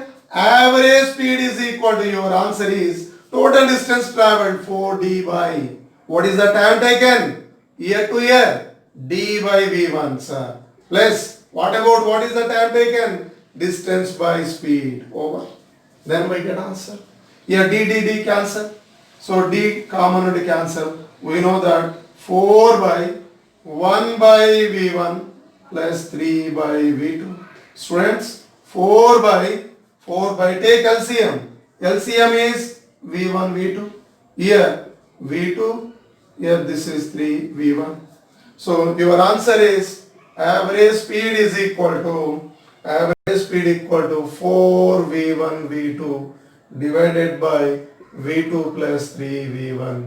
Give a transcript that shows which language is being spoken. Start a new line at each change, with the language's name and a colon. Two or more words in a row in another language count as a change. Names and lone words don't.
English: Average speed is equal to, your answer is total distance traveled 4d by, what is the time taken? Year to year. D by V1, sir. Plus, what is the time taken? Distance by speed. Over. Then we get answer. Here D cancel. So D common would cancel. We know that 4 by 1 by V1 plus 3 by V2. Students, 4 by take LCM. LCM is V1, V2. Here V2, here this is 3 V1. So your answer is average speed is equal to 4 V1 V2 divided by V2 plus 3 V1.